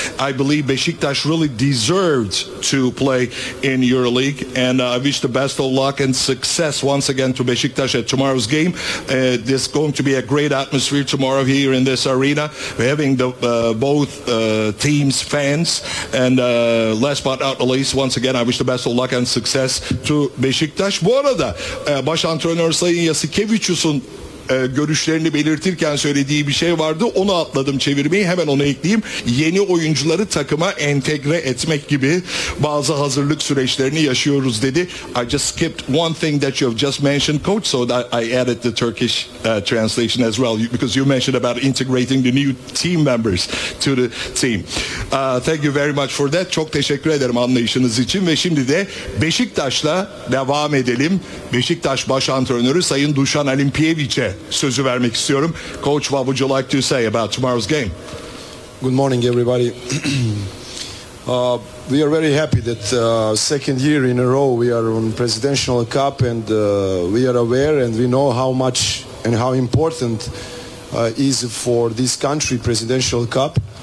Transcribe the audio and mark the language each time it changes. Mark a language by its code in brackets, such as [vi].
[en] I believe Beşiktaş really deserved to play in EuroLeague, and I wish the best of luck and success once again to Beşiktaş at tomorrow's game. There's going to be a great atmosphere tomorrow here in this arena. We're having the both teams' fans, and last but not least, once again, I wish the best of luck and success to Beşiktaş. [tr] Bu arada baş antrenör Sayın Yasikevicius'un görüşlerini belirtirken söylediği bir şey vardı. Onu atladım çevirmeyi. Hemen onu ekleyeyim. Yeni oyuncuları takıma entegre etmek gibi bazı hazırlık süreçlerini yaşıyoruz dedi. [en] I just skipped one thing that you've just mentioned, coach, so that I added the Turkish translation as well, because you mentioned about integrating the new team members to the team. Thank you very much for that. [tr] Çok teşekkür ederim anlayışınız için. Ve şimdi de Beşiktaş'la devam edelim. Beşiktaş baş antrenörü Sayın Dušan Alimpijević'e sözü vermek istiyorum. [en] Coach, what would you like to say about tomorrow's game? Good morning, everybody. We are very happy that second year in a row we are on Presidential Cup, and we are aware and we know how much and how important is for this country Presidential Cup.